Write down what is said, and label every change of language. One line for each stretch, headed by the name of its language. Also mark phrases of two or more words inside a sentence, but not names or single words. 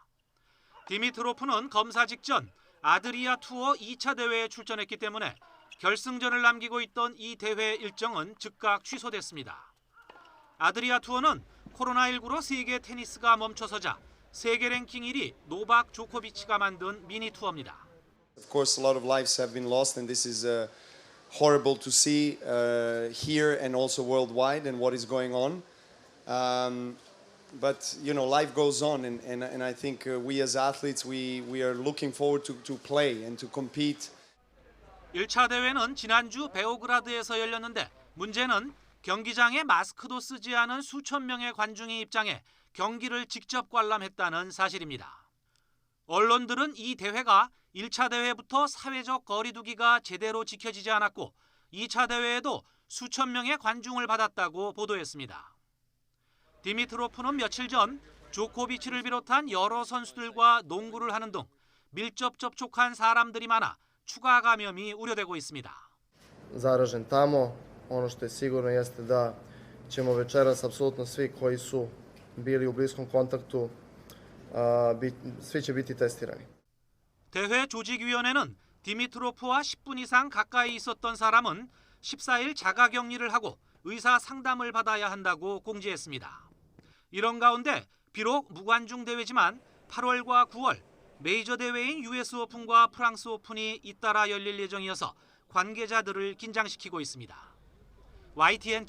Korean: 디미트로프는 검사 직전 아드리아 투어 2차 대회에 출전했기 때문에 결승전을 남기고 있던 이 대회 일정은 즉각 취소됐습니다. 아드리아 투어는 코로나19로 세계 테니스가 멈춰서자 세계 랭킹 1위 노박 조코비치가 만든 미니 투어입니다.
English: Of course, a lot of lives have been lost, and this is horrible to see here and also worldwide, and what is going on. But you know, life goes on, and I think we as athletes we are looking forward to play and to compete.
Korean: 1차 대회는 지난주 베오그라드에서 열렸는데 문제는 경기장에 마스크도 쓰지 않은 수천 명의 관중이 입장해 경기를 직접 관람했다는 사실입니다. 언론들은 이 대회가 1차 대회부터 사회적 거리 두기가 제대로 지켜지지 않았고 2차 대회에도 수천 명의 관중을 받았다고 보도했습니다. 디미트로프는 며칠 전 조코비치를 비롯한 여러 선수들과 농구를 하는 등 밀접 접촉한 사람들이 많아 추가 감염이 우려되고 있습니다.
Serbian: Zaražen tamo, ono što je sigurno jeste da ćemo večeras apsolutno svi koji su bili u bliskom kontaktu svi će biti testirani.
Korean: 대회 조직위원회는 디미트로프와 10분 이상 가까이 있었던 사람은 14일 자가격리를 하고 의사 상담을 받아야 한다고 공지했습니다. 이런 가운데 비록 무관중 대회지만 8월과 9월 메이저 대회인 US 오픈과 프랑스 오픈이 잇따라 열릴 예정이어서 관계자들을 긴장시키고 있습니다.